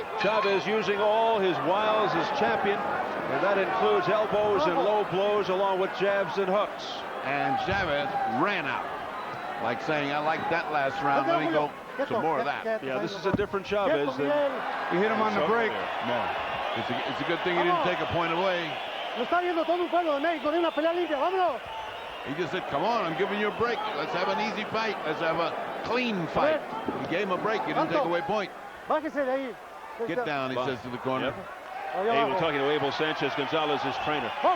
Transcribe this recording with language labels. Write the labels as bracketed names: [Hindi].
[English] Chavez using all his wiles as champion, and that includes elbows and low blows along with jabs and hooks. And Chavez ran out, like saying, I like that last round, let me go some more of that. Yeah, this is a different Chavez than you hit him on the break. No, it's a good thing he didn't take a point away. [Spanish] Lo está viendo todo un pueblo de México, de una pelea limpia, vámonos. [English] He just said, come on, I'm giving you a break. Let's have an easy fight. Let's have a clean fight. He gave him a break. He didn't take away point. [Spanish] Bájese de ahí. [English] Get down, he says to the corner. Hey, we're talking to Abel Sanchez, Gonzalez's trainer.